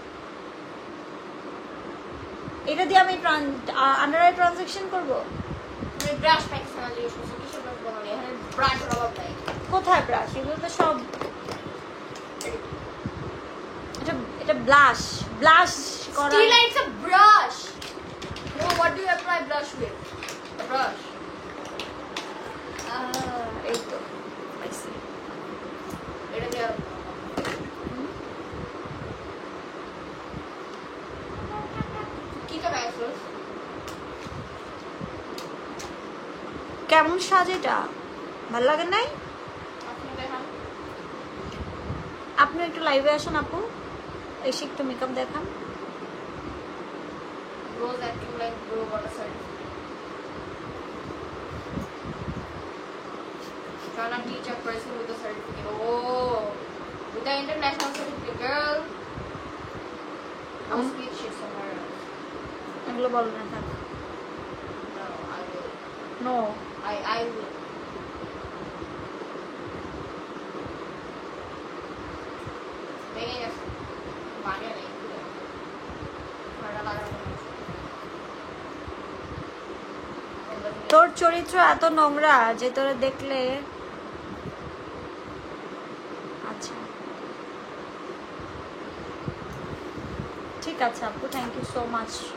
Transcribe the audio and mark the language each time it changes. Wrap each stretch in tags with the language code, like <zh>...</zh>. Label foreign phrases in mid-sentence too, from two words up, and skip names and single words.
<en>What is this?</en> <bn>যারা এটা দিয়ে আমি আন্ডার আই ট্রানজাকশন করবো? তুমি ব্রাশ পাইছো না জিজ্ঞেস করছো কিসের ব্রাশ বানালি এখানে ব্রাশের অভাব নাই কোথায় ব্রাশ? এগুলো তো সব এটা ব্লাশ করা।</bn> <en>Still it's a brush. No, what do you apply blush with? A brush.</en> <bn>এই তো পাইছি। এটা দিয়ে কি কা ব্যাসস? কেমন সাজ এটা? ভালো লাগে নাই? আপনি দেখান। আপনি একটু লাইভে আসুন আপু, এসে একটু মেকআপ দেখান।</bn> <en>Rose acting like bro got a certificate. Trying to teach a person with a certificate. Oh, with the international certificate, girl. I'll speak shit somewhere else.</en> <bn>এগুলো বলো না থাক।</bn> <en>No, I will. নো, I will.</en> <es>Venga, ya. Vale, ahí. Para la</es> <bn>তোর চরিত্র এত নোংরা যে তোরে দেখলে। আচ্ছা ঠিক আছে আপু,</bn> <en>thank you so much.</en>